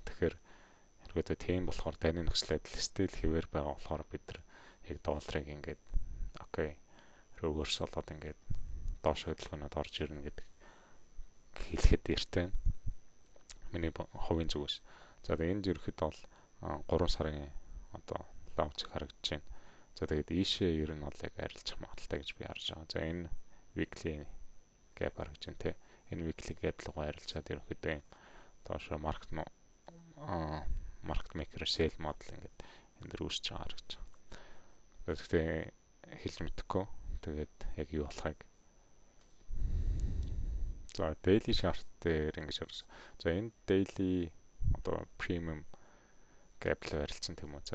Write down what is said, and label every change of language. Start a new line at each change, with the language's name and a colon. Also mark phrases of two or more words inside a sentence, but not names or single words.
Mongolian: Тэгэхээр ерөөдөө тийм болохоор таны нөхцөлөд стил хэвээр байгаа болохоор бид нар яг долларыг ингээд
English: okay reverse
Mongolian: болоод ингээд доош хөдөлгөөнөд орж ирнэ гэдэг хэлэхэд эртээ миний хувийн зүгээс. За тэгээд энд ерөөхдөө бол 3 сарын одоо лаунч харагдаж байна. За тэгээд ийшээ ер нь бол яг арилжах магадaltaй гэж би харж байгаа. За энэ
English: weekly gap
Mongolian: харагдаж байна те. Энэ
English: weekly gap
Mongolian: руу арилжаад ерөөхдөө юм доошо
English: market maker sell model
Mongolian: ингээд энэ дөр үүсэж байгаа харагдаж байгаа. Тэгэхдээ хэлж мэдэхгүй. Тэгээд яг юу болохыг. За
English: daily chart
Mongolian: дээр ингэж харсан. За энэ daily одоо
English: premium gap
Mongolian: руу арилсан тийм үү.